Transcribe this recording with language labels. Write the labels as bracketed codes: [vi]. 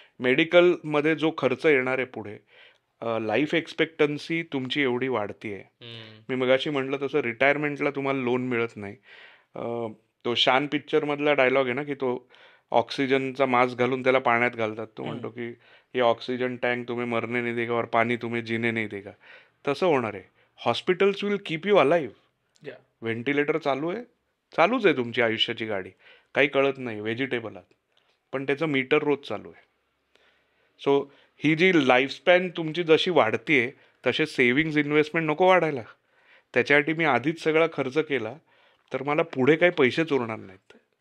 [mr] मेडिकलमध्ये जो खर्च येणार आहे पुढे, लाईफ एक्सपेक्टन्सी तुमची एवढी वाढती आहे. मी मगाशी म्हटलं तसं रिटायरमेंटला तुम्हाला लोन मिळत नाही. तो शान पिक्चरमधला डायलॉग आहे ना, की तो ऑक्सिजनचा मास्क घालून त्याला पाण्यात घालतात. तो म्हणतो की हे ऑक्सिजन टँक [hi] तुम्ही मरने नाही देगा [mr] और पाणी तुम्ही जीने नाही देगा. तसं होणार आहे. [en] Hospitals will keep you alive. [mr] Ventilator चालूच आहे तुमची आयुष्याची गाडी, काही कळत नाही, व्हेजिटेबल आहात, पण त्याचं मीटर रोज चालू आहे. सो ही जी लाईफस्पॅन तुमची जशी वाढतीये, तसे सेव्हिंग्ज इन्व्हेस्टमेंट नको वाढायला. त्याच्यासाठी मी आधीच सगळा खर्च केला तर मला पुढे काही पैसेच उरणार नाहीत.